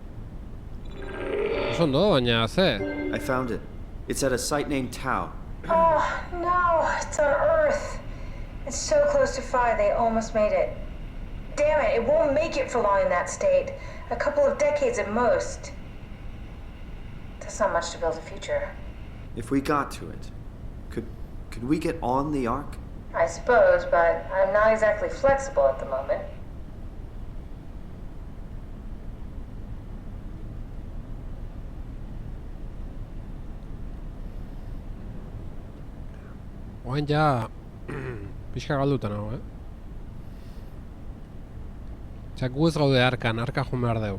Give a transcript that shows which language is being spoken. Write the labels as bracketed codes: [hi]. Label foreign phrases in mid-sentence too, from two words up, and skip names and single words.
[eu] Oso ondo, baina ze? [en] I found it. It's at a site named Tau. Oh, no, it's on Earth. It's so close to Phi, they almost made it. Damn it, it won't make it for long in that state. A couple of decades at most. That's not much to build a future. If we got to it, could we get on the Ark? I suppose, but I'm not exactly flexible at the moment. [eu] Oain ja... pixka galduta nago, Txak gu ez gaude arkan, arka joan behar deu.